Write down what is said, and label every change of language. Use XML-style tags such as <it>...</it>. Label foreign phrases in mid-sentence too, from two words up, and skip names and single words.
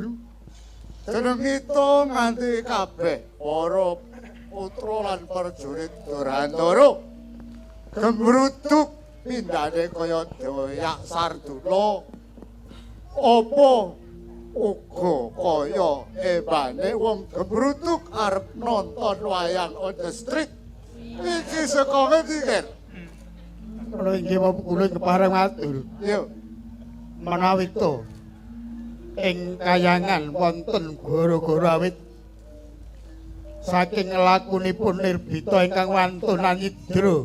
<jv>jeneng kita nganti kabeh para putra lan prajurit Durandara gemruduk pindhane kaya doyak Sardula apa uga kaya ebane wong gemruduk arep nonton wayang</jv> <en>on the street</en> <jv>iki saka ngendi Ker? Kula inggih bapak kula kepareng matur Yo menawi to ing kayangan wonten gara-gara awit saking lakunipun Nirbita ingkang wantun nyidra</jv>